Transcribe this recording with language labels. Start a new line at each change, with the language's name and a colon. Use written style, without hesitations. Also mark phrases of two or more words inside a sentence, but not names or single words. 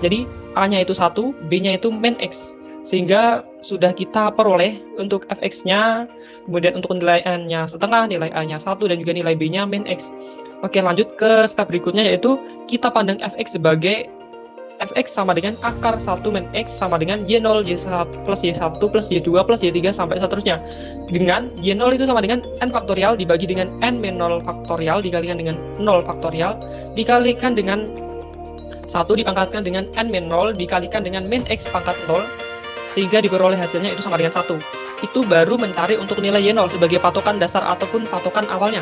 Indonesian: Jadi a-nya itu 1, b-nya itu min x. Sehingga sudah kita peroleh untuk fx-nya, kemudian untuk nilai n-nya setengah, nilai a-nya 1, dan juga nilai b-nya min x. Oke, lanjut ke step berikutnya yaitu kita pandang fx sebagai fx sama dengan akar 1 min x sama dengan y0, y1 plus y1 plus y2 plus y3 sampai seterusnya. Dengan y0 itu sama dengan n faktorial dibagi dengan n min 0 faktorial dikalikan dengan 0 faktorial dikalikan dengan 1 dipangkatkan dengan n min 0 dikalikan dengan min x pangkat 0 sehingga diperoleh hasilnya itu sama dengan 1. Itu baru mencari untuk nilai y0 sebagai patokan dasar ataupun patokan awalnya.